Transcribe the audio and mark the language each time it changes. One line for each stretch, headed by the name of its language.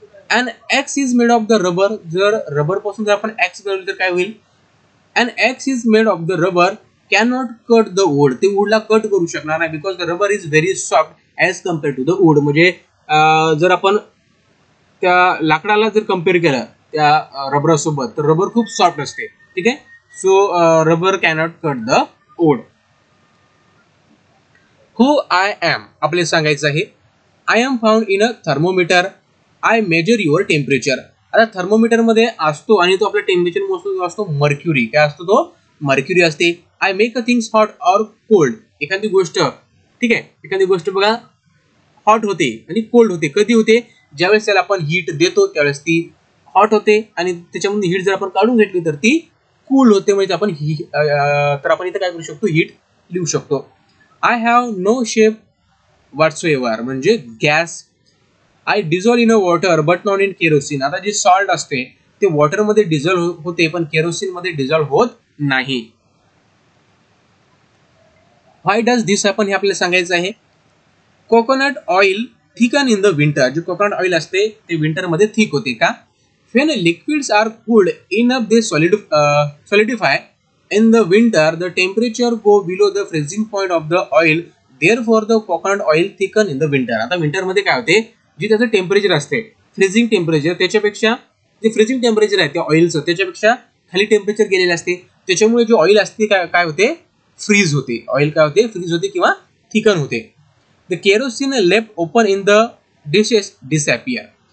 English: An axe is made of the rubber.
Marathi: जर rubber पासून जर आपण ॲक्स बनवली तर काय होईल,
English: an axe is made of the rubber cannot cut the wood.
Marathi: ते वूडला कट करू शकणार नाही,
English: Because the rubber is very soft as compare to the wood.
Marathi: म्हणजे जर आपण त्या लाकडाला जर कम्पेअर केलं त्या रबरासोबत, तर रबर खूप सॉफ्ट असते. ठीक आहे.
English: So rubber cannot cut the wood. Who I am
Marathi: आपले सांगायचं आहे.
English: I am found in a thermometer. I measure your temperature.
Marathi: आता थर्मोमीटर मध्ये असतो आणि तो आपला टेम्परेचर मोजतो असतो मर्क्युरी. काय असतो तो, मर्क्युरी असते.
English: I make a things hot or cold.
Marathi: एखादी गोष्ट, ठीक आहे, एखादी गोष्ट बघा हॉट होते आणि कोल्ड होते. कधी होते, ज्यावेळेस त्याला आपण हीट देतो त्यावेळेस ती हॉट होते, आणि त्याच्यामध्ये हीट जर आपण काढून घेतली तर ती कूल होते. म्हणजे आपण तर आपण इथं काय करू शकतो, हीट लिहू शकतो.
English: I have no shape whatsoever
Marathi: म्हणजे gas.
English: I dissolve in a water but not in kerosene.
Marathi: आता जे सॉल्ट असते ते वॉटरमध्ये डिझॉल्व होते, पण केरोसिन मध्ये डिझॉल्व होत नाही.
English: why does this happen
Marathi: हे आपल्याला सांगायचं आहे.
English: Coconut oil thicken in the winter.
Marathi: जे कोकोनट ऑइल असते ते विंटर मध्ये थिक होते का.
English: When liquids are cooled enough they solidify in the winter the temperature go below the freezing point of the oil. Therefore the coconut oil thicken in the winter.
Marathi: आता winter मध्ये काय होते, जे त्याचं टेम्परेचर असते फ्रीजिंग टेम्परेचर, त्याच्यापेक्षा जे freezing temperature आहे त्या ऑइलचं त्याच्यापेक्षा खाली टेम्परेचर गेलेलं असते. त्याच्यामुळे जे ऑइल असते काय होते, फ्रीज होते. ऑइल काय होते, फ्रीज होते किंवा थिकन होते.
English: The kerosene left open in the dishes disappear.